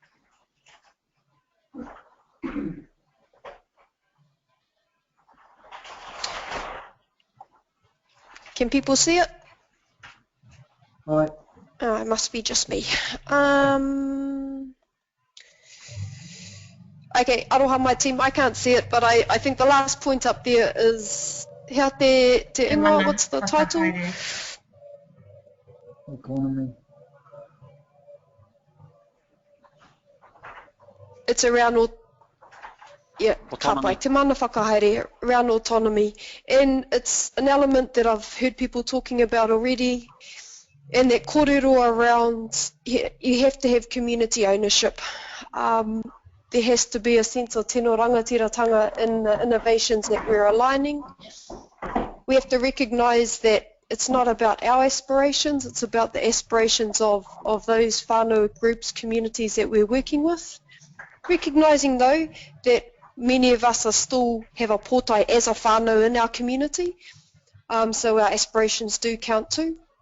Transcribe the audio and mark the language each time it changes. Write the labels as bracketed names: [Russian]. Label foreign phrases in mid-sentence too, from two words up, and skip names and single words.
[English] Can people see it? Right. Oh, it must be just me. Okay, aroha my team, I can't see it, but I think the last point up there is [Māori] Hea te ingoa, [English] what's the title? Economy. It's around Autonomy. [Māori] te mana whakahaere, [English] around autonomy. And it's an element that I've heard people talking about already, and that kōrero around, you have to have community ownership. There has to be a sense of [Māori] tino rangatiratanga [English] in the innovations that we're aligning. We have to recognise that it's not about our aspirations, it's about the aspirations of those whānau groups, communities that we're working with. Recognising though that many of us are still have a pōtai as a whānau in our community, so our aspirations do count too.